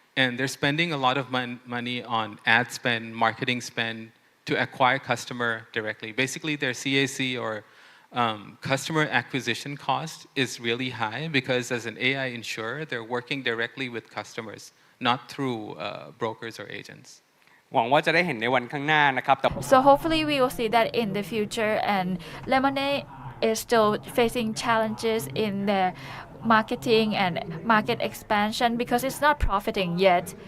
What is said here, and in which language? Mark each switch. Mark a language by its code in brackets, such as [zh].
[en] And they're spending a lot of money on ad spend, marketing spend to acquire customer directly. Basically, their CAC or customer acquisition cost is really high because as an AI insurer, they're working directly with customers, not through brokers or agents. [th] หวังว่าจะได้เห็นในวันข้างหน้านะครับแต่ [en] So hopefully we will see that in the future, and Lemonade is still facing challenges in their marketing and market expansion because it's not profiting yet.